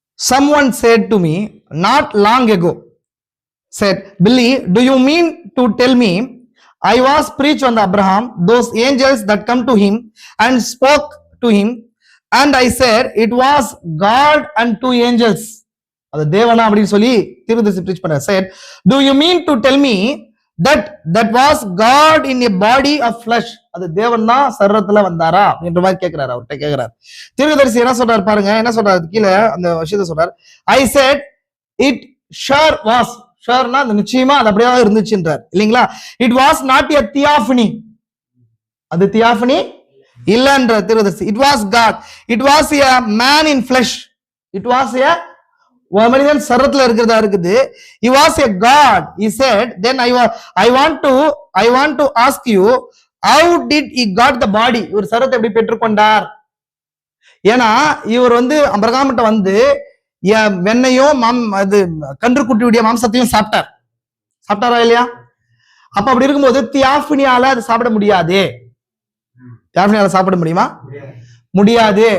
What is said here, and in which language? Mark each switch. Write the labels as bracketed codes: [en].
[en] Someone said to me not long ago, said, Billy, do you mean to tell me I was preached on Abraham, those angels that come to him and spoke to him, and I said it was God and 2 angels. [ta] அது தேவனா அப்படின்னு சொல்லி தீர்க்கதரிசி preach பண்ணார். [en] said, do you mean to tell me that was God in a body of flesh? [ta] அது தேவன் தான் சரீரத்துல வந்தாரா என்ற மாதிரி கேட்கிறாரு. அவர்கிட்ட கேட்கிறார். தீர்க்கதரிசி என்ன சொல்றாரு பாருங்க. என்ன சொல்றாரு கீழே அந்த விஷயத்தை சொல்றாரு. [en] I said it sure was. [ta] ஷுர்னா அது நிச்சயமா அது அப்படியே இருந்துச்சுன்றார் இல்லைங்களா? [en] It was not a theophany. [ta] அது தியாஃபனி இல்லன்ற தீர்க்கதரிசி. [en] It was God. It was a man in flesh. It was a [ta] மனிதன் சரத்துல இருக்கிறதா இருக்குது. [en] He was a God. He said, then I want to ask you, how did he got the body? [ta] இவர் சரத்தை எப்படி பெற்றுக்கொண்டார்? ஏன்னா இவர் வந்து அபிரகாம்கிட்ட வந்து வெண்ணையும் அது கன்றுக்குட்டியுடைய மாம்சத்தையும் சாப்பிட்டாரா இல்லையா? அப்ப அப்படி இருக்கும்போது தியாஃபனியால அது சாப்பிட முடியாது. தியாஃபனியால சாப்பிட முடியுமா? முடியாது.